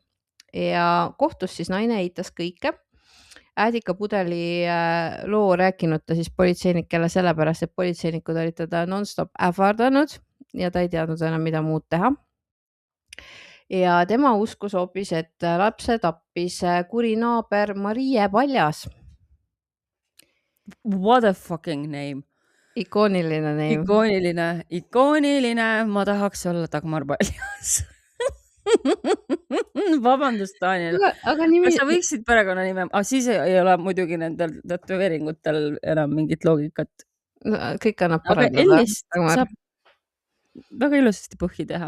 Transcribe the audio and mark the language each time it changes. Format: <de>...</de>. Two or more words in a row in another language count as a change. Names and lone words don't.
<et>Ja kohtus siis naine eitas kõike. Äädikapudeli loo rääkinud ta siis politseinikele sellepärast, et politseinikud olid teda non-stop ähvardanud ja ta ei teadnud enam, mida muud teha. Ja tema uskus hoopis, et lapse tappis kuri naaber Marie Paljas.</et> <en>What a fucking name.</en> <et>Ikooniline name. Ikooniline. Ma tahaks olla Dagmar Paljas. Vabandust, Daniel. Aga nimi... Kas sa võiksid perekonnanime? Siis ei ole muidugi nendel tätoveeringutel enam mingit loogikat. No, kõik annab parandada. Aga Ellist saab väga ilusasti põhji teha.</et>